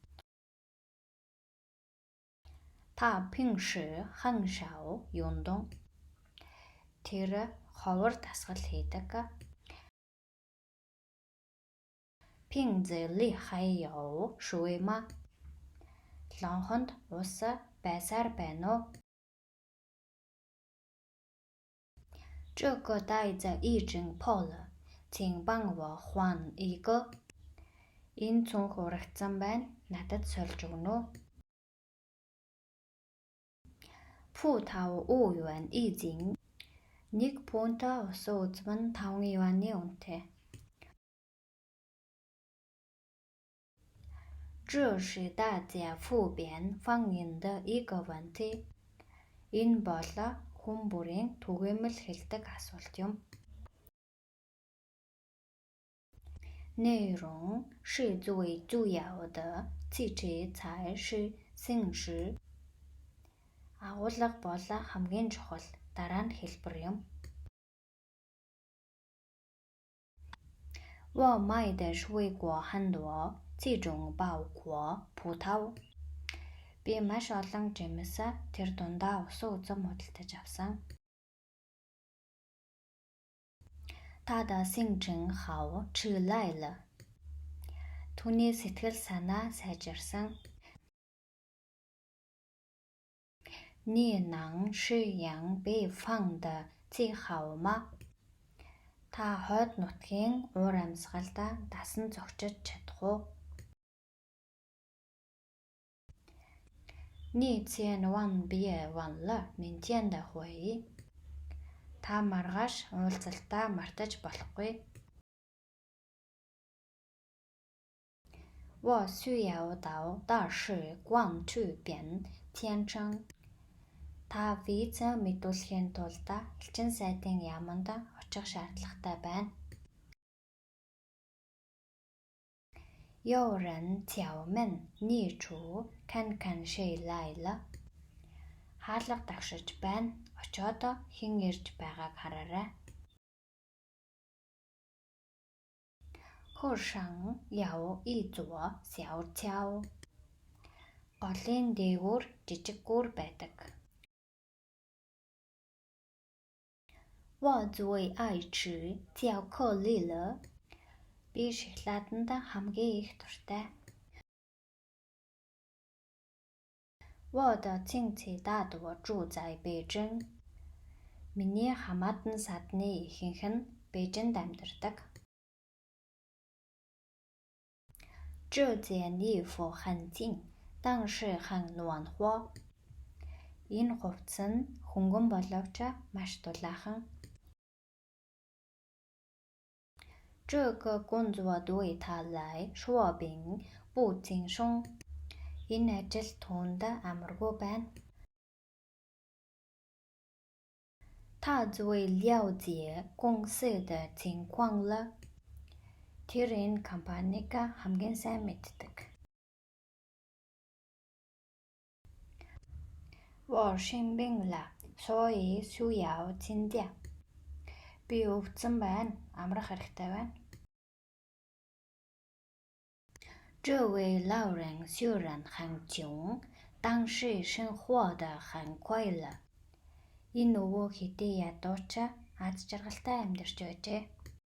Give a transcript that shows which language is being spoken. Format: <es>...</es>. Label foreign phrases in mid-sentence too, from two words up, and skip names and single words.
<zh>他平时很少运动.</zh> <mn>Тэр ховор дасгал хийдэг.</mn> <zh>瓶子里还有水吗?</zh> <mn>Лонхонд ус байсаар байна уу?</mn> <zh>这个袋子已经破了，请帮我换一个.</zh> <mn>Энэ цүнх урагдсан байна. Надад сольж өгнө үү?</mn> <zh>葡萄5元一斤.</zh> <mn>Нэг пунта ус үзмэн 5 юаны үнэтэй.</mn> <zh>这是大家普遍反映的一个问题.</zh> <mn>Энэ бол хүн бүрийн түгээмэл хэлдэг асуулт юм.</mn> <zh>内容是最主要的，其次才是形式.</zh> <mn>Агуулга бол хамгийн чухал, дараа нь хэлбэр юм.</mn> <zh>我买的水果很多，其中包括葡萄.</zh> <mn>Би маш олон жимс тэр дундаа ус үзэн худалдаж авсан.</mn> <zh>他的心情好起来了.</zh> <mn>Түүний сэтгэл санаа сайжирсан.</mn> <zh>你能吃养北方的气候吗?</zh> <mn>Та хойд нутгийн уур амьсгалд дасан зохицож чадах уу?</mn> <zh>你千万别忘了明天的会.</zh> <mn>Та маргааш уулзалтаа мартаж болохгүй.</mn> <zh>我需要到大使馆去变签证.</zh> <mn>Та виз мэдүүлэхийн тулд элчин сайдын яаманд очих шаардлагатай байна.</mn> <zh>有人敲门，你去看看谁来了.</zh> <mn>Хаалга дагшиж байна. Очоод хэн ирж байгааг хараарай.</mn> <zh>河上有一座小桥.</zh> <mn>Голын дээгүүр жижиг гүр байдаг.</mn> <zh>我最爱吃巧克力了.</zh> <mn>Би шоколаданд хамгийн их дуртай.</mn> <zh>我的亲戚大多住在北京.</zh> <mn>Миний хамаатан садны ихэнх нь Бээжинд амьдардаг.</mn> <zh>这件衣服很紧，但是很暖和.</zh> <mn>Энэ хувцас нь хөнгөн боловч маш дулаахан.</mn> <zh>这个工作对他来说并不轻松.</zh> <mn>Энэ ажил түүнд амаргүй байна.</mn> <zh>他最了解公司的情况了.</zh> <mn>Тэр энэ компанийг хамгийн сайн мэддэг.</mn> <zh>我生病了，所以需要请假.</zh> <mn>Би өвдсөн байна. Амрах хэрэгтэй байна.</mn> <zh>这位老人虽然很穷，但是生活得很快乐.</zh> <mn>Энэ өвөө хэдий ядууч аз жаргалтай амьдарч байжээ.</mn>